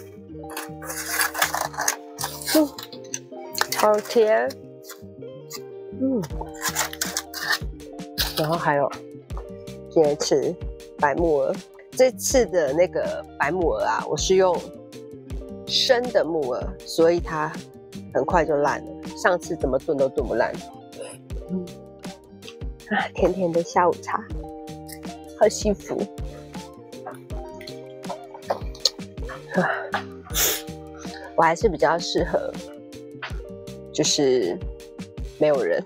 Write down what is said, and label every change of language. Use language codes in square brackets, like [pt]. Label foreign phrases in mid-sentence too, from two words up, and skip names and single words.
[zh] 好甜。然後還有今天吃白木耳，這次的那個白木耳啊，我是用生的木耳，所以它很快就爛了。上次怎麼燉都燉不爛。甜甜的下午茶，好幸福。我還是比較適合，就是沒有人。